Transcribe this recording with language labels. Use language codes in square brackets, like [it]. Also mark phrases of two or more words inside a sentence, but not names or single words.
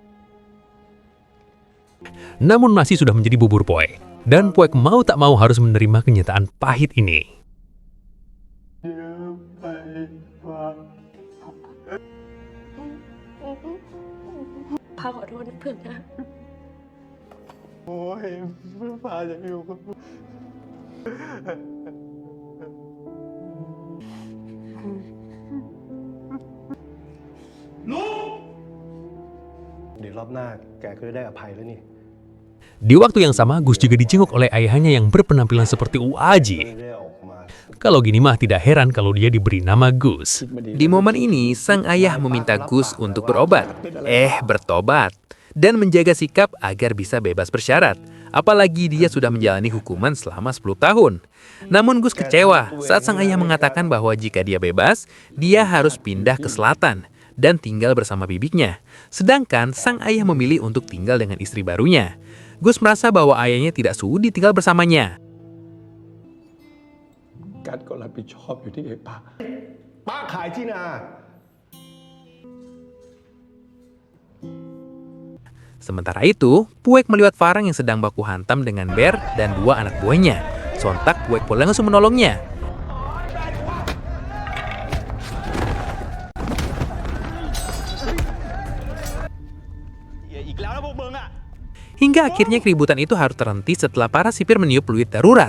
[id] Namun masih sudah menjadi bubur Puek, dan Puek mau tak mau harus menerima kenyataan pahit ini. [th] Di รอบหน้าแกก็จะได้อภัยแล้วนี่ [id] Di waktu yang sama, Gus juga dijenguk oleh ayahnya yang berpenampilan seperti Uaji. [th] ไม่ได้ออกมา [id] Kalau gini mah tidak heran kalau dia diberi nama Gus. Di momen ini, sang ayah meminta Gus untuk berobat. Bertobat. Dan menjaga sikap agar bisa bebas bersyarat. Apalagi dia sudah menjalani hukuman selama 10 tahun. Namun Gus kecewa saat sang ayah mengatakan bahwa jika dia bebas, dia harus pindah ke selatan dan tinggal bersama bibiknya. Sedangkan sang ayah memilih untuk tinggal dengan istri barunya. Gus merasa bahwa ayahnya tidak sudi tinggal bersamanya. [th] กัดก็รับผิดชอบอยู่ที่ไอ้ป้าป้าขายที่นา [id] Sementara itu, Puek melihat Farang yang sedang baku hantam dengan Bear dan 2 anak buahnya. Sontak Puek pun langsung menolongnya. Hingga akhirnya keributan itu harus terhenti setelah para sipir meniup peluit darurat.